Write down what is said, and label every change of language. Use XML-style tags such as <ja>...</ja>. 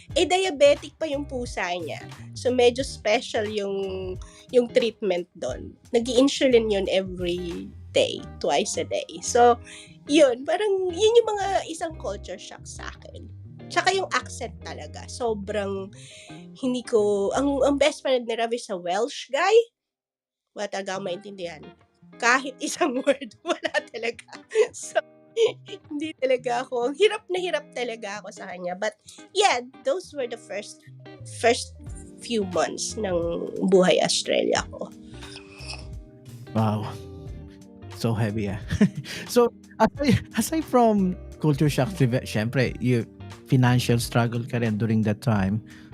<tl>Diabetic pa yung pusa niya. So medyo special yung treatment doon. Nag-i-insulin yun</tl> <en>every day, twice a day.</en> <tl>So, yun yung mga isang culture shock sa akin. Tsaka yung accent talaga. Sobrang hindi ko, ang best friend ni Ravi sa Welsh guy, wala talaga akong maintindihan. Kahit isang word, wala talaga. So, hindi talaga ako, hirap talaga ako sa kanya.</tl> <en>But, yeah, those were the first few months</en> <tl>ng buhay Australia ko.</tl> <en>Wow. So heavy, So, aside from culture shock, syempre, you financial struggle</en> <tl>ka rin</tl> <en>during that time.</en>